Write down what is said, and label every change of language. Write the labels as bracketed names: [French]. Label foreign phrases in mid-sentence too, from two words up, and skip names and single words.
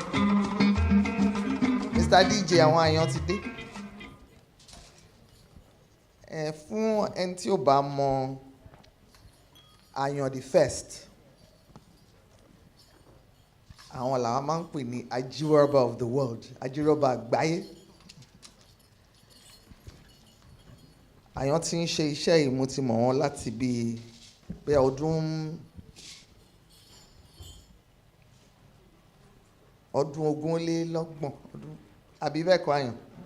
[Yoruba] Mr. DJ, àwọn àyàn ti dé. Fún ẹni tí ò bá mọ àyàn [English] the first, [Yoruba] àwọn làwọn máa ń pè ní [English] Yoruba of the world, [Yoruba] Yoruba àgbáyé. Àyàn ti ń ṣe iṣẹ́ yìí, mo ti mọ̀ wọ́n láti bí ọdún ogún lé lọ́gbọ̀n ọdún, àbí bẹ́ẹ̀ kọ́ àyàn.